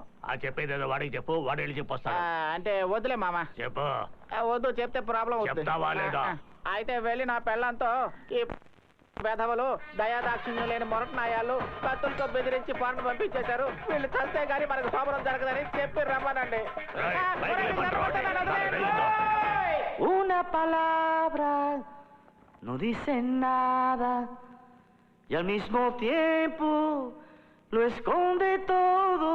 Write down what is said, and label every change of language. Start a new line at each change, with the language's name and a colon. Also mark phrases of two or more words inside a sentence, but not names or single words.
Telugu: ఆ చెప్పేది వాడికి చెప్పు, వాడు వెళ్ళి చెప్పొస్తాడు. అంటే వద్దులే మామ. చెప్పు. వద్దు, చెప్తే ప్రాబ్లం చెప్తావా లేదా? అయితే వెళ్ళి నా పెళ్ళంతో ఈ వెధవలు దయాదాక్షిణ్యం లేని మొరటనాయాలు కత్తులతో బెదిరించి పాటలు పంపించేశారు, వీళ్ళు చస్తే గానీ మనకు శోభనం జరగదని చెప్పి రమ్మనండి.
Spanish: Una palabra no dice nada y al mismo tiempo lo esconde todo.